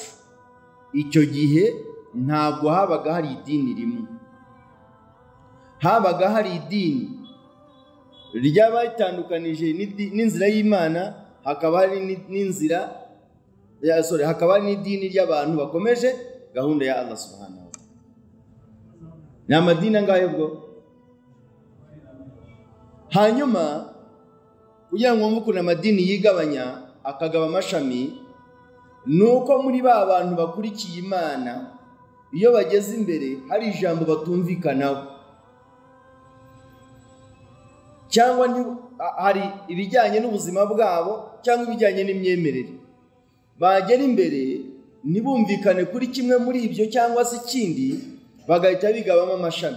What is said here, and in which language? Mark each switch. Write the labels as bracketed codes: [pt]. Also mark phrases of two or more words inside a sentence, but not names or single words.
[rw] Icyo gihe ntabwo habaga hari idini rimwe, habaga hari idini ry'abatandukanije n'inzira y'Imana, hakaba hari n'inzira hakaba hari n'idini ry'abantu bakomeje gahunda ya Allah [ar] سبحانه وتعالى. [rw] Ni amadini angahe ubwo? Hanyuma kugira ngo mwumve ukuntu amadini yigabanya akagaba amashami, nuko muri ba bantu bakurikiye Imana, iyo bageze imbere hari ijambo batumvikanaho, cyangwa hari ibijyanye n'ubuzima bwabo cyangwa ibijyanye n'imyemerere, bagera imbere ntibumvikane kuri kimwe muri ibyo cyangwa se ikindi, bagahita bigabamo amashami.